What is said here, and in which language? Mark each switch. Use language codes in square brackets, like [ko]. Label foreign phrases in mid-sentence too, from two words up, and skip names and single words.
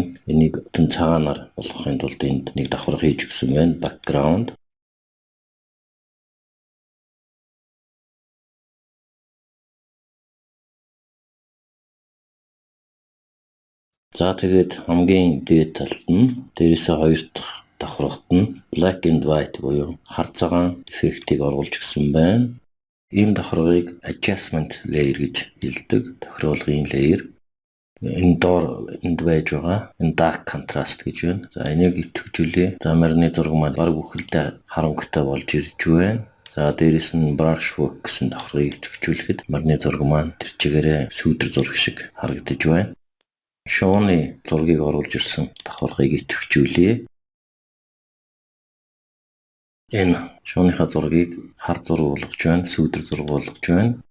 [mn] Энийг тэн цагаанаар болгохын тулд энд нэг давхарга хийж өгсөн байна. Background. За тэгээд хамгийн дээд талд нь дээрээсээ хоёр дахь давхаргад нь [en] black and white [mn] буюу хар цагаан эффектийг оруулж өгсөн байна. Ийм давхаргыг [en] adjustment layer [mn] гэж хэлдэг. Тохируулгын layer. Энэ доор энд байж байгаа энэ [en] dark contrast [mn] гэж байна. За энийг идэвхжүүлээ. За морины зураг маань баг бүхэлдээ харанхуйтай болж ирж байна. За дээрэс нь [en] brush stroke [mn] гэсэн давхаргыг идэвхжүүлэхэд морины зураг маань тэр чигээрээ сүүдэр зураг шиг харагдаж байна. Шууны зургийг оруулж ирсэн давхаргыг идэвхжүүлээ. Энэ шууныхаа зургийг хар зураг болгож байна, сүүдэр зураг болгож байна.